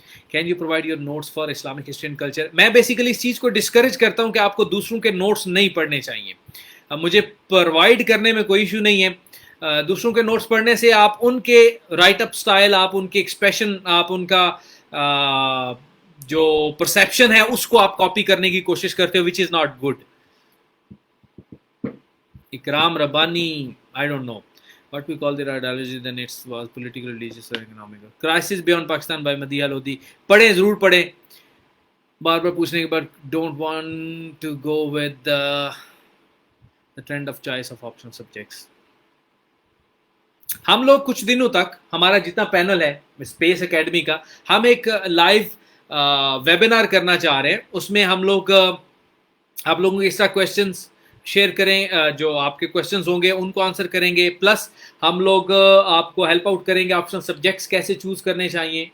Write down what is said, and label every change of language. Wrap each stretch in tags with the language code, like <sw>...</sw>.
<en>Can you provide your notes for Islamic history and culture?</en> <ur>میں basically اس چیز کو discourage کرتا ہوں کہ آپ کو دوسروں کے نوٹس نہیں پڑھنے چاہیے. مجھے پرووائڈ کرنے میں کوئی ایشو نہیں ہے. دوسروں کے نوٹس پڑھنے سے آپ ان کے رائٹ اپ سٹائل, آپ ان کے ایکسپریشن, آپ ان کا جو پرسیپشن ہے اس کو آپ کاپی کرنے کی کوشش کرتے ہو,</ur> <en>Which is not good. Ikram Rabbani, I don't know what we call their ideology, then it was political, religious or economical. Crisis Beyond Pakistan by Madiha Lodhi.</en> <ur>پڑھیں, ضرور پڑھیں. بار بار پوچھنے کے بعد</ur> <en>don't want to go with the trend of choice of optional subjects.</en> <ur>ہم لوگ کچھ دنوں تک ہمارا جتنا پینل ہے اسپیس اکیڈمی کا، ہم ایک لائیو ویبینار کرنا چاہ رہے ہیں. اس میں ہم لوگ آپ لوگوں کے اس طرح کویشچنس شیئر کریں، جو آپ کے کویشچنز ہوں گے ان کو آنسر کریں گے، پلس ہم لوگ آپ کو ہیلپ آؤٹ کریں گے آپشنل سبجیکٹس کیسے چوز کرنے چاہیے.</ur>